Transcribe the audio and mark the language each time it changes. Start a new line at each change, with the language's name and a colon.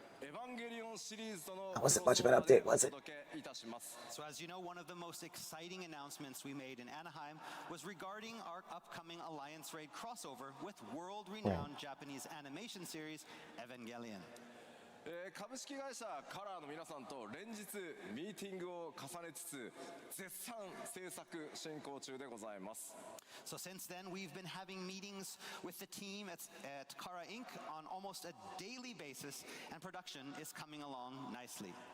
English: That wasn't much of an update, was it? So as you know, one of the most exciting announcements we made in Anaheim was regarding our upcoming Alliance Raid crossover with world-renowned Japanese animation series Evangelion.
Japanese: 株式会社カラーの皆さんと連日ミーティングを重ねつつ絶賛制作進行中でございます。
English: So since then, we've been having meetings with the team at Kara Inc. on almost a daily basis, and production is coming along nicely.